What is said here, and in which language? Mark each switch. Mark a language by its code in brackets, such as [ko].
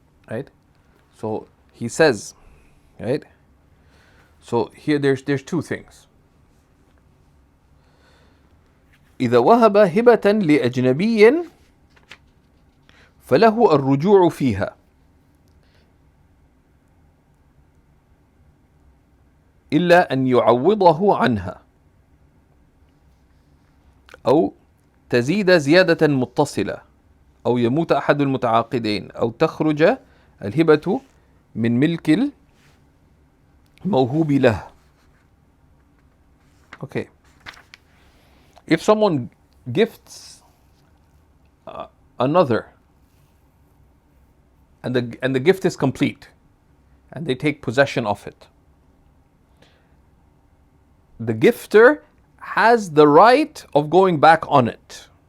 [en] Right? So he says, right? So here there's two things. [ar] إذا وهب هبة لأجنبي فله الرجوع فيها إلا أن يعوضه عنها أو تزيد زيادة متصلة أو يموت أحد المتعاقدين أو تخرج الهبة من ملك الموهوب له. [en] Okay. If someone gifts another and the gift is complete and they take possession of it, the gifter has the right of going back on it.